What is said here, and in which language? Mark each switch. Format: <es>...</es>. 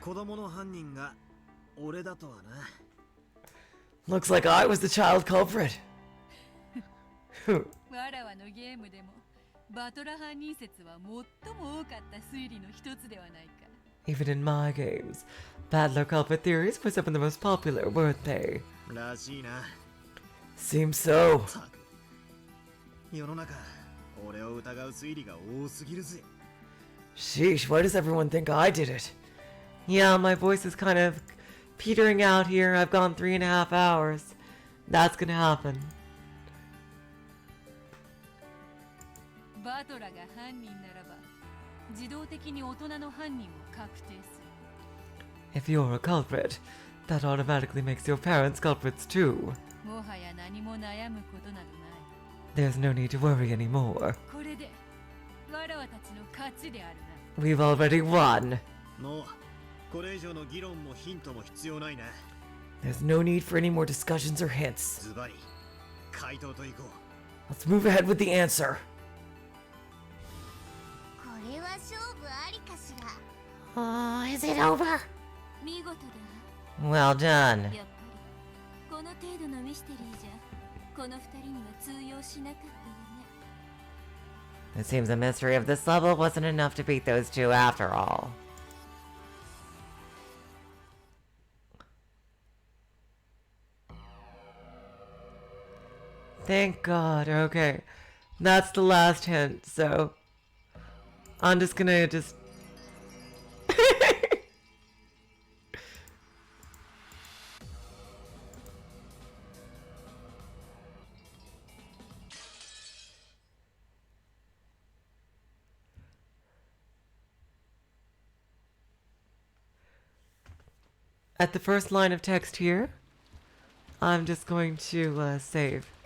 <ja>子供の犯人が俺だとはな。</ja> <en>Looks like I was the child culprit.</en> <ja>わらわのゲームでもバトラ犯人説は最も多かった推理の一つではないか。</ja> <en>Even in my games, battler culprit theories were some of the most popular, weren't they?</en> <ja>らしいな。</ja> <en>Seems so.</en> <ja>世の中、俺を疑う推理が多すぎるぜ。</ja> <en>Sheesh, why does everyone think I did it? Yeah, my voice is kind of petering out here. I've gone 3.5 hours. That's gonna happen.</en> <ja>バトラが犯人ならば自動的に大人の犯人も確定する。</ja> <en>If you're a culprit, that automatically makes your parents culprits too.</en> <ja>もはや何も悩むことなどない。</ja> <en>There's no need to worry anymore.</en> <ja>これでわらわたちの勝ちであるな。</ja> <en>We've already won.</en> <ja>もうこれ以上の議論もヒントも必要ないな。</ja> <en>There's no need for any more discussions or hints.</en> <ja>ズバリ回答といこう。</ja> <en>Let's move ahead with the answer.</en> <ja>これは勝負ありかしら。</ja> <en>Oh, is it over?</en> <ja>見事だ。</ja> <en>Well done.</en> <ja>やっぱりこの程度のミステリーじゃこの2人には通用しなかったわね。</ja> <en>It seems the mystery of this level wasn't enough to beat those 2 after all. Thank God. Okay. That's the last hint, so I'm just gonna at the first line of text here, I'm just going to save.</en>